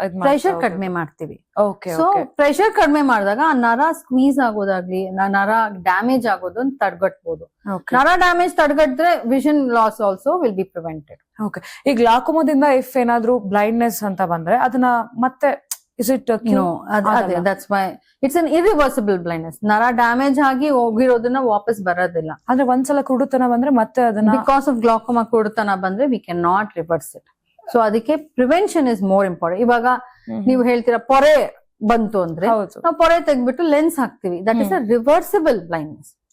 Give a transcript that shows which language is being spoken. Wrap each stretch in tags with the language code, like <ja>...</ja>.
<kn>Pressure ಕಡಿಮೆ ಮಾಡ್ತೀವಿ. Okay, so pressure ಕಡಿಮೆ ಮಾಡಿದಾಗ ಆ ನರ ಸ್ಕ್ವೀಸ್ ಆಗೋದಾಗ್ಲಿ, ನರ ಡ್ಯಾಮೇಜ್ ಆಗೋದನ್ನ ತಡೆಗಟ್ಟಬಹುದು. ನರ damage ತಡೆಗಟ್ಟಿದ್ರೆ</kn> <en>Vision loss also will be prevented.</en> <kn>Okay, ಈ ಗ್ಲಾಕೋಮಾದಿಂದ ಇಫ್ ಏನಾದ್ರೂ ಬ್ಲೈಂಡ್ನೆಸ್ ಅಂತ ಬಂದ್ರೆ ಅದನ್ನ ಮತ್ತೆ</kn> <en>is it no that's why it's an irreversible blindness.</en> <kn>ನರ ಡ್ಯಾಮೇಜ್ ಆಗಿ ಹೋಗಿರೋದನ್ನ ವಾಪಸ್ ಬರೋದಿಲ್ಲ. ಅಂದ್ರೆ ಒಂದ್ಸಲ ಕುರುಡುತನ ಬಂದ್ರೆ ಮತ್ತೆ ಅದನ್ನ,</kn> <en>because of glaucoma</en> <kn>ಕುರುಡುತನ ಬಂದ್ರೆ</kn> <en>We can not reverse it. So ಅದಕ್ಕೆ prevention is more important.</en> <kn>ಇವಾಗ ನೀವು ಹೇಳ್ತೀರಾ ಪೊರೆ ಬಂತು ಅಂದ್ರೆ ಹೌದು. ನಾವು ಪೊರೆ ತೆಗ್ಬಿಟ್ಟು ಲೆನ್ಸ್ ಹಾಕ್ತಿವಿ.</kn> <en>That is a reversible blindness.</en>